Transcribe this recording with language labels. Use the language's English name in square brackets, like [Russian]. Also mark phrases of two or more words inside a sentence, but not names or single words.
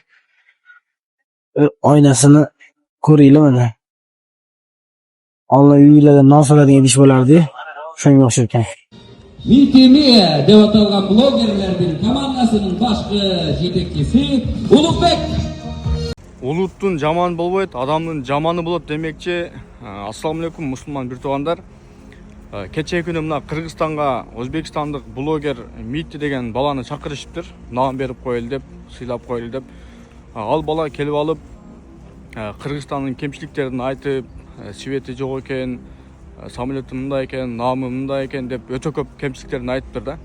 [Uzbek] Oynasini ko'ringlar mana. Allah uylarga non soladigan ish bo'lardi. Shunga o'xshab ekan. Mitimiye deb atalgan blogerlarning komandasining boshqa yetakchisi Ulug'bek. [Kyrgyz] Улуттун жаман болбойт, адамдын жаманы болот демекчи. Ассаламу алейкум мусулман бир туугандар. Кечээ күнү мына Кыргызстанга өзбекстандык блогер Митти деген баланы чакырышыптыр. Наам берип коелу деп, сыйлап коелу деп. Ал бала келип алып Кыргызстандын кемчиликтерин айтып, свети жок экен, самолету мындай экен, наамы мындай экен деп өтө көп кемчиликтерин айтыптыр да.